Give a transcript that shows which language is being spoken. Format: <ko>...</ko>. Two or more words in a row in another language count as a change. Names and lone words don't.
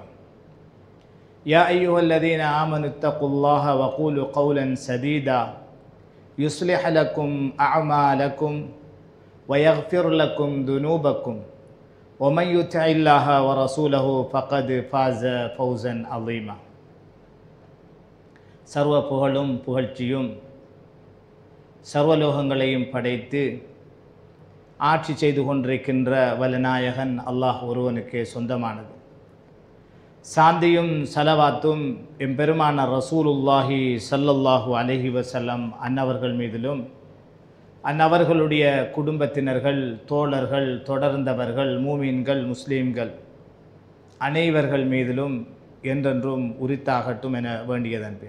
<ar>يا أيها الذين آمنوا اتقوا الله وقولوا قولا سديدا يصلح لكم أعمالكم ويغفر لكم ذنوبكم ومن يطع الله ورسوله فقد فاز فوزا عظيما.</ar> <ta>சர்வ புகழும் புகழ்ச்சியும் சர்வலோகங்களையும் படைத்து ஆட்சி செய்து கொண்டிருக்கின்ற வல்லநாயகன் அல்லாஹ் ஒருவனுக்கே சொந்தமானது. சாந்தியும் சலவாத்தும் எம்பெருமான</ta> <ar>رسول الله صلى الله عليه وسلم</ar> <ta>அன்னவர்கள் மீதிலும் அன்னவர்களுடைய குடும்பத்தினர்கள், தோழர்கள், தொடர்ந்தவர்கள், மூமீன்கள், முஸ்லீம்கள் அனைவர்கள் மீதிலும் என்றென்றும் உரித்தாகட்டும் என வேண்டியதன்பேன்.</ta>